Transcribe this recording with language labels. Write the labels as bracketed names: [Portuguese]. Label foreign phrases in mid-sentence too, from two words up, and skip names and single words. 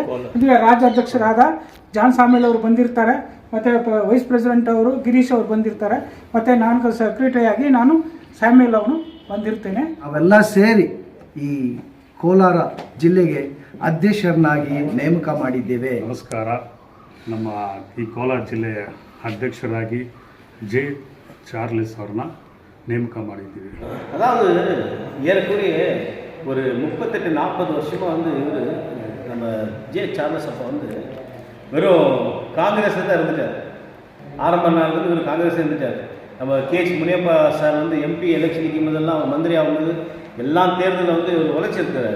[Kannada] ಇದು ರಾಜ್ಯಾಧ್ಯಕ್ಷರಾದ ಜಾನ್ ಸಾಮೇಲ್ ಅವರು ಬಂದಿರ್ತಾರೆ, ಮತ್ತು [English] vice president [Kannada] ಅವರು ಗಿರೀಶ್ ಅವರು ಬಂದಿರ್ತಾರೆ, ಮತ್ತು ನಾನು ಸೆಕ್ರೆಟರಿ ಆಗಿ ನಾನು ಸ್ಯಾಮ್ಯಲ್ ಅವನು ಬಂದಿರ್ತೇನೆ. ಅವೆಲ್ಲ ಸೇರಿ ಈ ಕೋಲಾರ ಜಿಲ್ಲೆಗೆ ಅಧ್ಯಕ್ಷರನ್ನಾಗಿ ನೇಮಕ ಮಾಡಿದ್ದೇವೆ. ನಮಸ್ಕಾರ. ನಮ್ಮ ಈ ಕೋಲಾರ ಜಿಲ್ಲೆಯ ಅಧ್ಯಕ್ಷರಾಗಿ ಜೆ சார்லஸ் அவர்னா ನೇಮಕ ಮಾಡಿದ್ದೀವಿ. [Tamil] அதாவது ஏறக்குறைய ஒரு 38-40 வருஷமாக இவர் நம்ம ஜே சார்லஸ் அப்போ வெறும் காங்கிரஸில் தான் இருந்துட்டார். ஆரம்ப நாள் இவர் காங்கிரஸ் இருந்துட்டார். நம்ம கேஜ் முனியப்பா சார் வந்து [English] MP election [Tamil] நிற்கும் போதெல்லாம் அவர் மந்திரி ஆகும்போது எல்லாம் தேர்தலில் வந்து இவர் உழைச்சிருக்கிறார்.